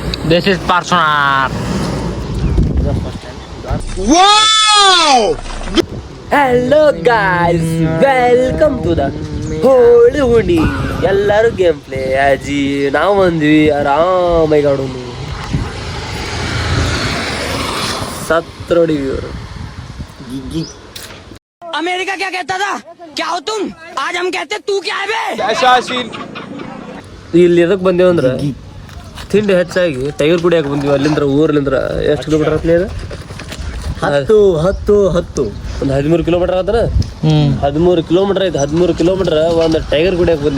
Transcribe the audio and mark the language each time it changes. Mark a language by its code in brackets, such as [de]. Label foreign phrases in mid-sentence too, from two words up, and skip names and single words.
[en] This is Parsonar. wow hello guys, welcome to the ಹೋಳಿ ಹುಡಿ. [kn] ಎಲ್ಲರೂ [en] game play [kn] ಅಜ್ಜಿ. ನಾವು ಬಂದ್ವಿ ಆರಾಮಾಗಿ ಆಡೋನು. ಸತ್ರೋಡಿವಿ ಅವರು. [hi] अमेरिका क्या कहता था? क्या हो तुम? आज हम कहते तू क्या है बे? [kn] ಇಲ್ಲಿ ಎದಕ್ಕೆ ಬಂದೇವು ಅಂದ್ರೆ ತಿಂಡಿ ಹೆಚ್ಚಾಗಿ ಟೈಗರ್ ಕುಡಿಯಕ್ಕೆ ಬಂದೀವಿ. ಅಲ್ಲಿಂದ ಊರ್ಲಿಂದ್ರ ಎಷ್ಟು ಕಿಲೋಮೀಟರ್ ಆತ್ಲೇ ಇದೆ? 10 ಒಂದು 13 ಕಿಲೋಮೀಟರ್ ಆದ್ರೆ 13 ಕಿಲೋಮೀಟರ್ ಐತೆ. 13 ಕಿಲೋಮೀಟರ್ ಒಂದು ಟೈಗರ್ ಕುಡಿಯಕ್ಕೆ ಬಂದೀವಿ.